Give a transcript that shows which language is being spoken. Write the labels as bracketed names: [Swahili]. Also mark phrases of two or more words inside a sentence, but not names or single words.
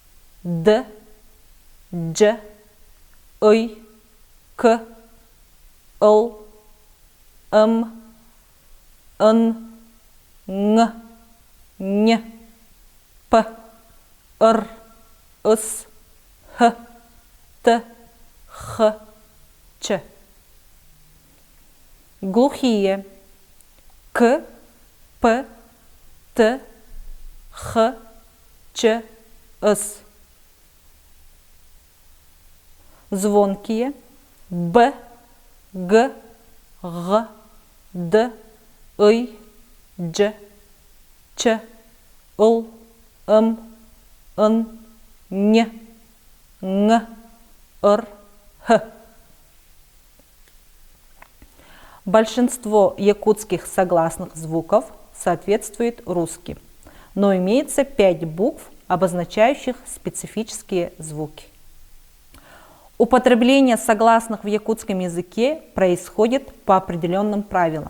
[Russian] Д, Дж, Й, К, л, м, н, н, н, п, р, с, х, т, х, ч. Глухие к, п, т, х, ч, с. Звонкие б, г, г, д, й, дж, ч, л, м, н, н, н, р, х. Большинство якутских согласных звуков соответствует русским, но имеется 5 букв, обозначающих специфические звуки. Употребление согласных в якутском языке происходит по определенным правилам.